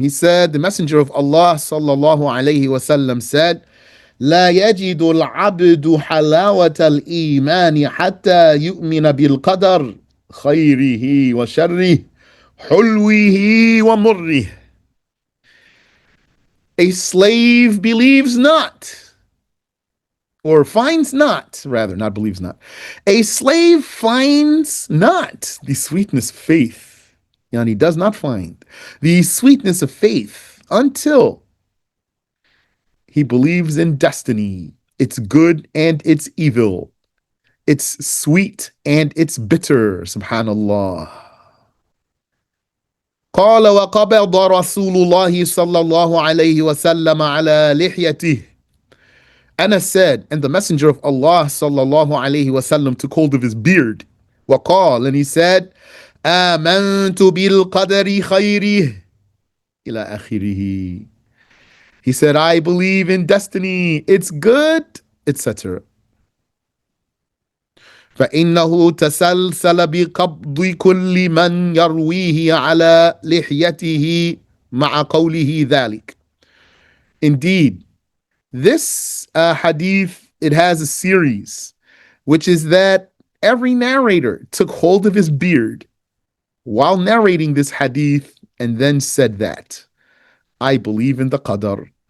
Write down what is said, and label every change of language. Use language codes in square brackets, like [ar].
[en] He said, the messenger of Allah [ar] صلى الله عليه وسلم [en] said, [ar] لا يجد العبد حلاوة الإيمان حتى يؤمن بالقدر خيره وشره حلوه ومره. [en] A slave believes not, or finds not, rather, not believes not. A slave finds not the sweetness of faith. And he does not find the sweetness of faith until he believes in destiny. It's good and it's evil. It's sweet and it's bitter. [ar] Subhanallah. قال وقبض رسول الله صلى الله عليه وسلم على لحيته. [en] Anas said, and the Messenger of Allah sallallahu alayhi wasallam took hold of his beard. [ar] وقال, [en] and he said, [ar] آمنت بالقدر خيره إلى آخره. [en] He said, I believe in destiny. It's good, etc. [ar] فإنه تسلسل بقبض كل من يرويه على لحيته مع قوله ذلك. [en] Indeed, this hadith, it has a series, which is that every narrator took hold of his beard while narrating this hadith and then said that, I believe in the qadar.